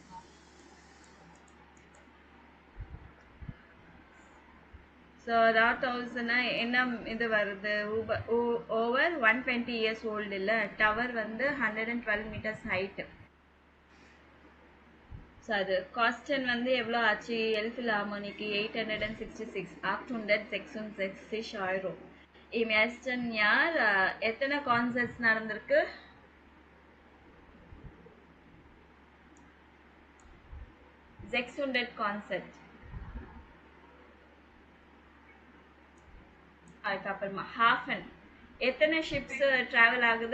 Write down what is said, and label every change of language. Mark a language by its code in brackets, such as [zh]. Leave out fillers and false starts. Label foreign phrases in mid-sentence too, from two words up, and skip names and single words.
[ta] ஸோ ராத் ஹவுஸ்னா என்ன இது வருது? [en] over 120 years old [ta] இல்லை. டவர் வந்து 112 [en] meters height. [ta] ஸோ அது காஸ்டன் வந்து எவ்வளோ ஆச்சு? எல்ஃபில் ஹார்மோனிக்கு 866 866 euro. [de] Im ersten Jahr [ta] எத்தனை கான்சர்ட்ஸ் நடந்திருக்கு? Sechshundert கான்சர்ட். அதுக்கப்புறமா ஹாஃபன் எத்தனை [en] ships travel [ta] ஆகுது?